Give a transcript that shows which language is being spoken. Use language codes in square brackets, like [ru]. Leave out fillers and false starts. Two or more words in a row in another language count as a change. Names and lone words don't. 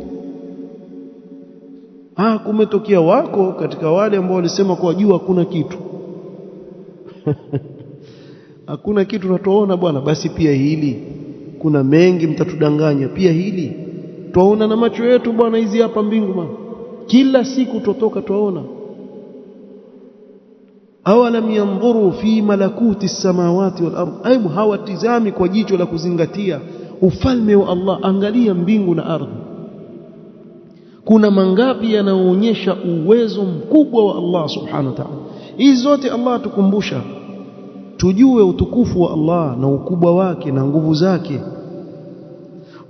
[sw] Kumetokea wako katika wale ambao walisema kuwa juu hakuna kitu hakuna kitu tunatoona bwana, basi pia hili kuna mengi, mtatudanganya pia hili tuona na macho yetu bwana, hizi hapa mbingu bwana, kila siku tutoka tuona. [ar] أولم ينظروا في ملكوت السماوات والأرض, [sw] aibu hawatizami kwa jicho la kuzingatia ufalme wa Allah. Angalia mbingu na ardhi, kuna mangapi yanaonyesha uwezo mkubwa wa Allah [ar] سبحانه وتعالى. [sw] Hizi zote Allah atukumbusha tujue utukufu wa Allah na ukubwa wake na nguvu zake.